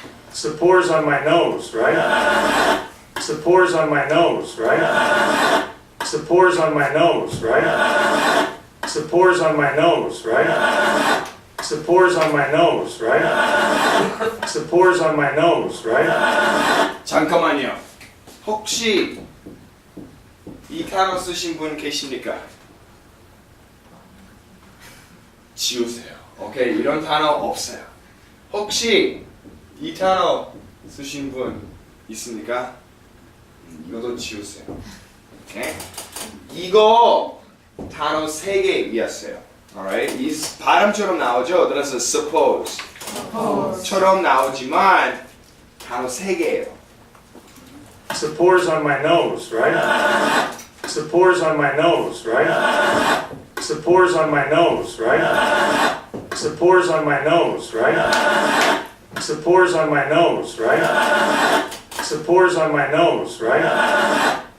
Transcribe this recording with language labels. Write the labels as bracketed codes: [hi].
[en] Support's on my nose, right? Support's on my nose, right? Support's on my nose, right? Support's on my nose, right? Support's on my nose, right? Support's on my nose, right? [ko] 잠깐만요. 혹시 이 단어 쓰신 분 계십니까? 지우세요. 오케이? 이런 단어 없어요. 혹시 이 단어 쓰신 분 있습니까? 이것도 지우세요. 오케이? 이거 단어 3개이었어요. [en] Alright? [ko] 이 발음처럼 나오죠? 따라서 suppose 처럼 나오지만 단어 3개예요. [en] Support's on my nose, right? Support's on my nose, right? Support's on my nose, right? Support's on my nose, right? Support's on my nose, right? Support's on my nose, right?